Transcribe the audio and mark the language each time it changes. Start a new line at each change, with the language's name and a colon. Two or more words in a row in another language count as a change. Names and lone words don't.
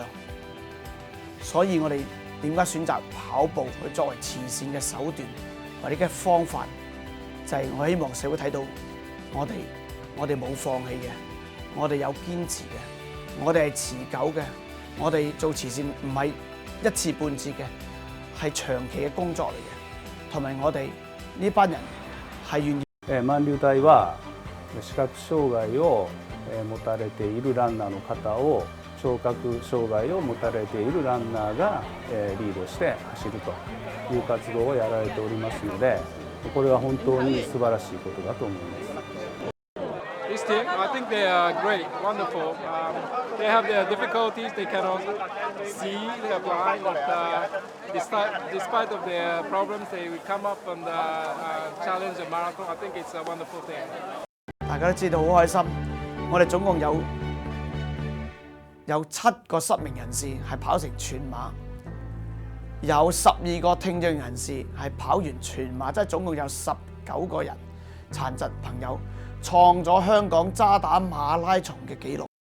Cantonese: 所以我哋點解選擇跑步去作為慈善嘅手段或者嘅方法，就係我希望社會睇到我哋冇放棄嘅，我哋有堅持嘅，我哋係持久嘅，我哋做慈善唔係一次半次嘅，係長期嘅工作嚟嘅，同埋我哋呢班人係願意。
Japanese: 慢流隊は視覚障害を持たれているランナーの方を聴覚障害を持たれているランナーがリードして走るという活動をやられておりますので、これは本当に素晴らしいことだと思います。
English: This team, I think they are great, wonderful. They have their difficulties. They cannot see, they are blind, but despite of their problems, they will come up and challenge the marathon. I think it's a wonderful thing.
Cantonese: 大家都知道好開心，我哋總共有7個失明人士係跑成全馬，有12個聽障人士係跑完全馬，即係總共有19個人殘疾朋友創咗香港渣打馬拉松嘅紀錄。